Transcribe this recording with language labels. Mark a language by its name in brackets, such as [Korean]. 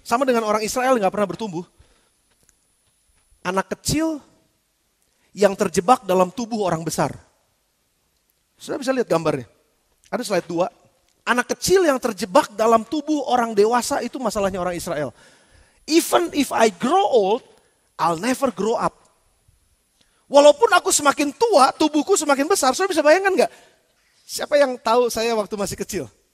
[Indonesian] Sama dengan orang Israel yang gak pernah bertumbuh. Anak kecil yang terjebak dalam tubuh orang besar. Saudara bisa lihat gambarnya. Ada slide 2. Anak kecil yang terjebak dalam tubuh orang dewasa itu masalahnya orang Israel. [English] Even if I grow old, I'll never grow up. [Indonesian] Walaupun aku semakin tua, tubuhku semakin besar. Saudara bisa bayangkan gak? Siapa yang tahu saya waktu masih kecil?